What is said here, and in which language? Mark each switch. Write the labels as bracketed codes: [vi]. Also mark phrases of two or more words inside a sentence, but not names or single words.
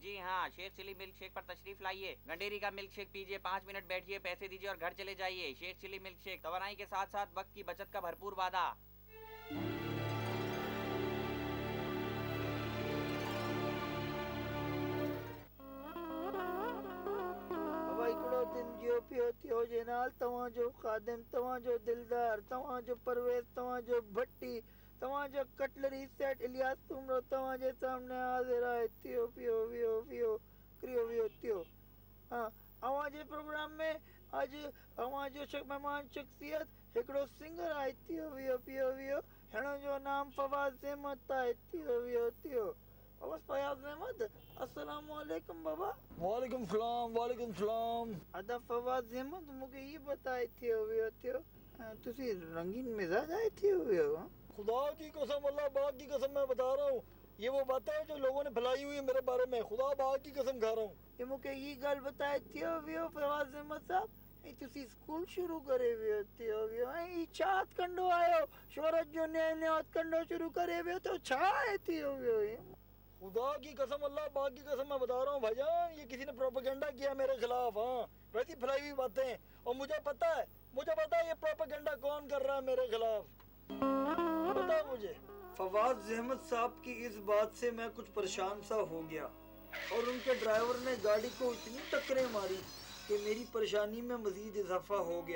[ur] جی ہاں، شیخ چلی ملک شیک پر تشریف لائیے۔ گنڈیری کا ملک شیک پیجیے، 5 منٹ بیٹھیے، پیسے دیجیے اور گھر چلے جائیے. شیخ چلی ملک شیک، توانائی کے ساتھ ساتھ وقت کی بچت کا بھرپور وعدہ. [sd] हिकिड़ो दिन जियो पियो थियो जेनाल, तव्हांजो खादिम, तव्हांजो दिलदार, तव्हांजो परवेज़, तव्हांजो भट्टी, तव्हांजो कटलरी सेट इलियास तुमरो तव्हांजे सामने हाज़िर आहे। थियो पियो वियो वियो क्रियो वियो थियो। हाँ, अव्हांजे प्रोग्राम में अॼु अव्हांजो मेहमान शख्सियत हिकिड़ो सिंगर आहे। थियो वियो पियो वियो, हिन जो नाम फवाज़ अहमद आहे। थियो वियो थियो। [ur] بس فیاض احمد، السلام علیکم بابا. وعلیکم سلام، وعلیکم سلام. ادا فواز احمد، مجھے یہ بتائے [sd] थियो वियो थियो, तुसी रंगीन मिजाज आए थियो वियो? [ur] خدا کی قسم، اللہ باغ کی قسم میں بتا رہا ہوں، یہ وہ باتیں ہیں جو لوگوں نے پھیلائی ہوئی ہے میرے بارے میں. خدا باغ کی قسم کھا رہا ہوں. یہ مجھے یہ گل بتائے [sd] थियो वियो फवाज अहमद साहब, तुसी स्कूल शुरू करे वियो थियो वियो, ई छा हथकंडो आयो शोहरत जो नयो नयो हथकंडो शुरू करे वियो तो छा आहे थियो वियो? [ur] خدا کی قسم، اللہ باغ کی قسم میں بتا رہا ہوں بھائی جان، یہ کسی نے پروپیگنڈا کیا میرے خلاف. ہاں، ویسی پھیلائی ہوئی باتیں ہیں اور مجھے پتا ہے یہ پروپیگنڈا کون کر رہا ہے میرے خلاف، پتا ہے مجھے. فواز احمد صاحب کی اس بات سے میں کچھ پریشان سا ہو گیا اور ان کے ڈرائیور نے گاڑی کو اتنی ٹکریں ماری کہ میری پریشانی میں مزید اضافہ ہو گیا.